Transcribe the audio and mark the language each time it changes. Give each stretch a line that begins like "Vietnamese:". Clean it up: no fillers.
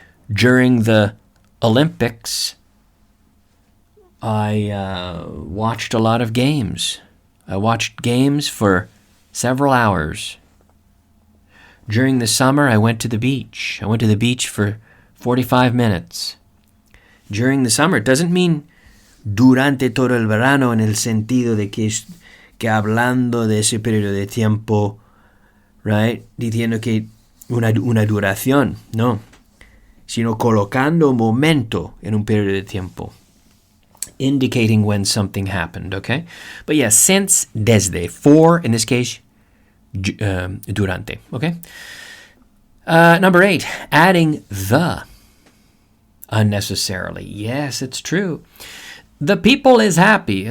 English: During the Olympics, I watched a lot of games. I watched games for several hours. During the summer, I went to the beach. I went to the beach for 45 minutes.
Spanish: During the summer, it doesn't mean durante todo el verano en el sentido de que hablando de ese periodo de tiempo, right? Diciendo que una duración, no. Sino colocando momento en un periodo de tiempo.
English: Indicating when something happened, okay? But yeah, since, desde, for, in this case, durante, okay? Number 8, adding the unnecessarily. Yes, it's true. The people is happy.